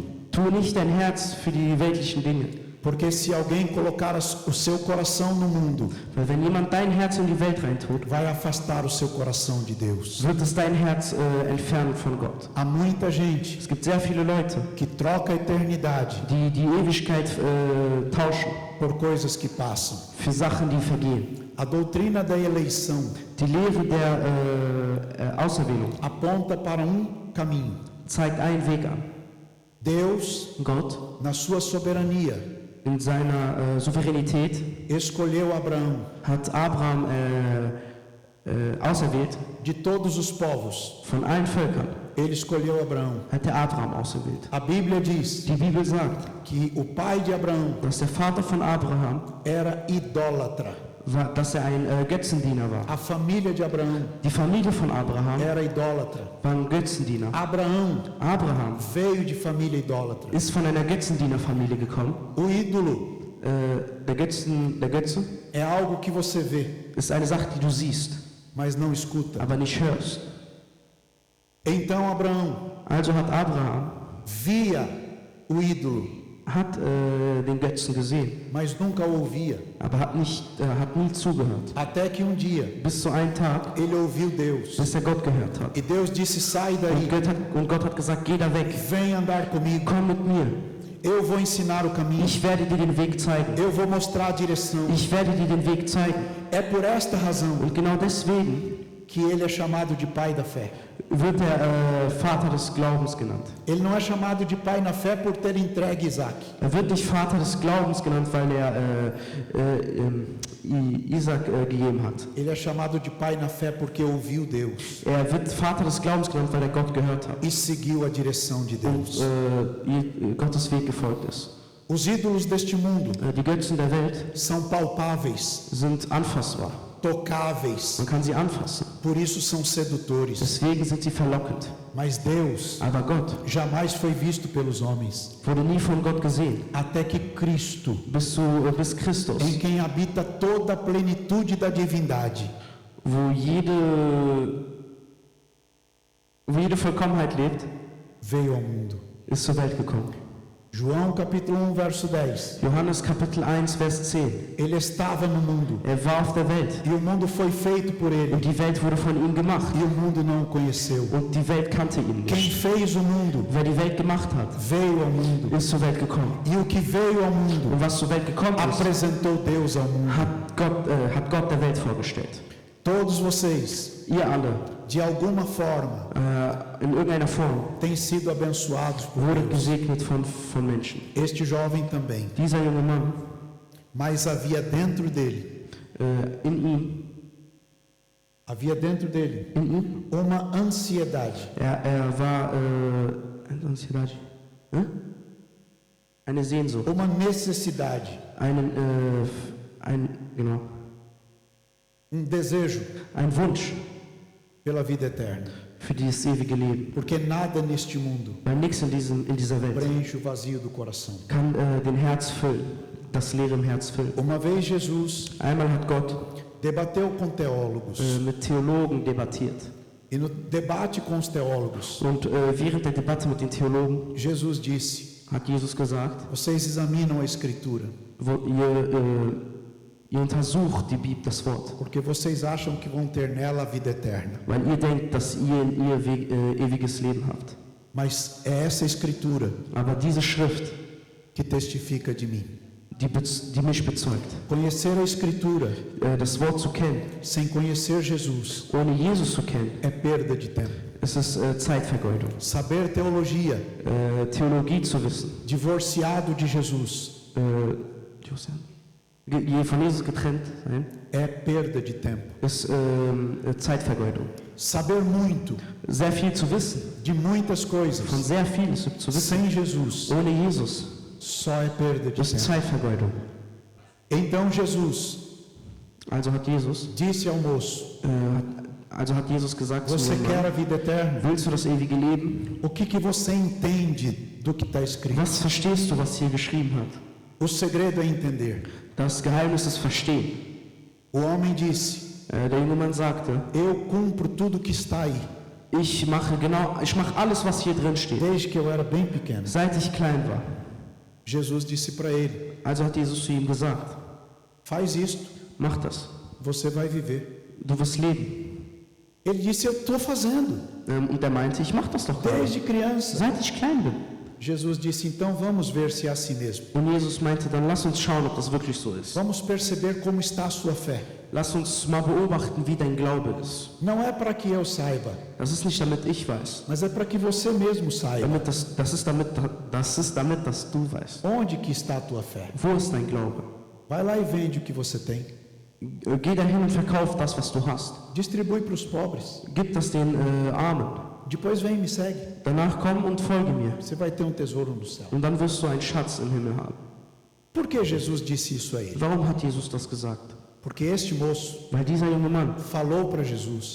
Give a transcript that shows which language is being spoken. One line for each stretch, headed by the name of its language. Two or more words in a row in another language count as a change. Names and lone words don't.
German: Tu nicht dein Herz für die weltlichen Dinge.
Portuguese: Porque se alguém colocar o seu coração no mundo,
German: Weil wenn jemand dein Herz in die Welt reintut,
Portuguese: vai afastar o seu coração de Deus.
German: wird es dein Herz entfernen von Gott.
Portuguese: Há muita gente
German: Es gibt sehr viele Leute,
Portuguese: que troca a eternidade
German: die die Ewigkeit tauschen
Portuguese: por coisas que passam.
German: für Sachen, die vergehen.
Portuguese: A doutrina da eleição
German: Die Lehre der Auserwählung
Portuguese: aponta para caminho.
German: zeigt einen Weg an.
Portuguese: Deus,
German: Gott
Portuguese: na sua soberania,
German: in seiner Souveränität
Portuguese: escolheu Abraão
German: hat Abraham auserwählt.
Portuguese: de todos os povos.
German: Von allen Völkern
Portuguese: Ele escolheu Abraão.
German: hat er Abraham auserwählt.
Portuguese: A Bíblia diz
German: Die Bibel sagt,
Portuguese: que o pai de Abraão
German: dass der Vater von Abraham
Portuguese: era idólatra.
German: dass er ein Götzendiener war.
Portuguese: A família de Abraão
German: Die Familie von Abraham
Portuguese: era idólatra.
German: waren Götzendiener.
Portuguese: Abraão
German: Abraham
Portuguese: veio de família idólatra.
German: ist von einer Götzendienerfamilie gekommen.
Portuguese: O ídolo
German: Der Götze
Portuguese: é algo que você vê,
German: ist eine Sache, die du siehst,
Portuguese: mas não escuta.
German: aber nicht hörst.
Portuguese: Então Abraão
German: Also hat Abraham
Portuguese: via o ídolo,
German: hat den Götzen gesehen,
Portuguese: mas nunca ouvia.
German: aber hat nie zugehört.
Portuguese: Até que dia
German: Bis zu einem Tag,
Portuguese: ele ouviu Deus.
German: bis er Gott gehört hat.
Portuguese: E Deus disse: sai daí,
German: Und Gott hat gesagt, geh da weg,
Portuguese: vem andar comigo.
German: komm mit mir.
Portuguese: Eu vou ensinar o caminho.
German: Ich werde dir den Weg zeigen.
Portuguese: Eu vou mostrar a direção.
German: Ich werde dir den Weg zeigen.
Portuguese: É por esta razão
German: Und genau deswegen
Portuguese: que ele é chamado de pai da fé.
German: wird er Vater des Glaubens genannt.
Portuguese: Ele não é chamado de pai na fé por ter entregue Isaac.
German: Er wird nicht Vater des Glaubens genannt, weil er Isaac gegeben hat.
Portuguese: Ele é chamado de pai na fé porque ouviu Deus
German: Er wird Vater des Glaubens genannt, weil er Gott gehört hat
Portuguese: e seguiu a direção de Deus.
German: und Gottes Weg gefolgt ist.
Portuguese: Os ídolos deste mundo
German: Die Götzen der Welt
Portuguese: são palpáveis,
German: sind anfassbar.
Portuguese: tocáveis,
German: Man kann sie anfassen.
Portuguese: por isso são sedutores.
German: Deswegen sind sie verlockend.
Portuguese: Mas Deus
German: Aber Gott
Portuguese: jamais foi visto pelos homens,
German: wurde nie von Gott gesehen.
Portuguese: até que Cristo,
German: Bis Christus,
Portuguese: em quem habita toda a plenitude da divindade,
German: wo jede Vollkommenheit lebt,
Portuguese: veio ao mundo.
German: ist zur Welt gekommen.
Portuguese: João capítulo 1, verso 10.
German: Johannes Kapitel 1, Vers 10.
Portuguese: Ele estava no mundo
German: Er war auf der Welt
Portuguese: e o mundo foi feito por ele
German: und die Welt wurde von ihm gemacht
Portuguese: e o mundo não o conheceu.
German: und die Welt kannte ihn
Portuguese: Quem
German: nicht.
Portuguese: fez o mundo
German: Wer die Welt gemacht hat,
Portuguese: veio ao mundo
German: ist zur Welt gekommen.
Portuguese: e o que veio ao mundo
German: Und was zur Welt gekommen ist,
Portuguese: apresentou Deus ao mundo.
German: hat Gott der Welt vorgestellt.
Portuguese: Todos vocês,
German: Ihr alle,
Portuguese: de alguma forma,
German: in irgendeiner Form,
Portuguese: têm sido abençoados por
German: wurdet
Portuguese: Deus.
German: gesegnet von Menschen.
Portuguese: Este jovem também.
German: Dieser junge Mann,
Portuguese: Mas havia dentro dele
German: in ihm,
Portuguese: uma ansiedade.
German: er war eine Sehnsucht,
Portuguese: Uma necessidade,
German: genau,
Portuguese: desejo
German: ein Wunsch
Portuguese: pela vida eterna.
German: für dieses ewige Leben.
Portuguese: Porque nada neste mundo
German: Weil nichts in dieser Welt
Portuguese: preenche o vazio do coração.
German: kann den Herz füllen, das Leere im Herz füllen.
Portuguese: Uma vez Jesus
German: Einmal hat Gott
Portuguese: debateu com teólogos.
German: mit Theologen debattiert.
Portuguese: E no debate com os teólogos,
German: Und während der Debatte mit den Theologen
Portuguese: Jesus disse:
German: hat Jesus gesagt,
Portuguese: vocês examinam a Escritura,
German: ihr untersucht die Bibel, das Wort,
Portuguese: porque vocês acham que vão ter nela a vida eterna.
German: weil ihr denkt, dass ihr in ihr ewiges Leben habt.
Portuguese: Mas é essa Escritura
German: Aber diese Schrift,
Portuguese: que testifica de mim.
German: die mich bezeugt.
Portuguese: Conhecer a Escritura
German: Das Wort zu kennen,
Portuguese: sem conhecer Jesus
German: ohne Jesus zu kennen,
Portuguese: é perda de tempo.
German: es ist Zeitvergeudung.
Portuguese: Saber teologia
German: Theologie zu wissen,
Portuguese: divorciado de Jesus
German: von Jesus getrennt sein,
Portuguese: é perda de tempo.
German: ist Zeitvergeudung.
Portuguese: Saber muito
German: Sehr viel zu wissen,
Portuguese: de muitas
German: von
Portuguese: coisas
German: sehr viel zu wissen,
Portuguese: sem Jesus
German: ohne Jesus,
Portuguese: só é perda de
German: ist
Portuguese: tempo.
German: Zeitvergeudung.
Portuguese: Então Jesus
German: Also hat Jesus
Portuguese: disse ao moço:
German: gesagt zu
Portuguese: você
German: ihm,
Portuguese: quer a vida eterna?
German: willst du das ewige Leben?
Portuguese: O que você entende do que está escrito?
German: Was verstehst du, was hier geschrieben hat?
Portuguese: O segredo é entender.
German: Das Geheimnis ist Verstehen.
Portuguese: O homem disse:
German: Der junge Mann sagte,
Portuguese: eu cumpro tudo que está aí,
German: ich mache alles, was hier drin steht,
Portuguese: desde que eu era bem pequeno.
German: seit ich klein war.
Portuguese: Jesus disse para ele:
German: Also hat Jesus zu ihm gesagt,
Portuguese: faz isto,
German: mach das,
Portuguese: você vai viver.
German: du wirst leben.
Portuguese: Ele disse: eu estou fazendo,
German: Und er meinte, ich mach das doch gerade,
Portuguese: desde criança.
German: seit ich klein bin.
Portuguese: Jesus disse: então vamos ver se é assim mesmo.
German: Und Jesus meinte, dann lass uns schauen, ob das wirklich so ist.
Portuguese: Vamos perceber como está a sua fé.
German: Lass uns mal beobachten, wie dein Glaube ist.
Portuguese: Não é para que eu saiba,
German: Das ist nicht, damit ich weiß.
Portuguese: mas é para que você mesmo saiba.
German: Das ist damit, dass du weißt.
Portuguese: Onde que está a tua fé?
German: Wo ist dein Glaube?
Portuguese: Vai lá e vende o que você tem.
German: Geh dahin und verkauf das, was du hast.
Portuguese: Distribui para os pobres.
German: Gib das den Armen.
Portuguese: Depois vem e me segue.
German: Danach komm und folge mir.
Portuguese: Você vai ter um tesouro no céu.
German: Und dann wirst du einen Schatz im Himmel haben.
Portuguese: Por que Jesus disse isso a ele?
German: Warum hat Jesus das gesagt?
Portuguese: Porque este moço
German: Weil dieser junge Mann
Portuguese: falou para Jesus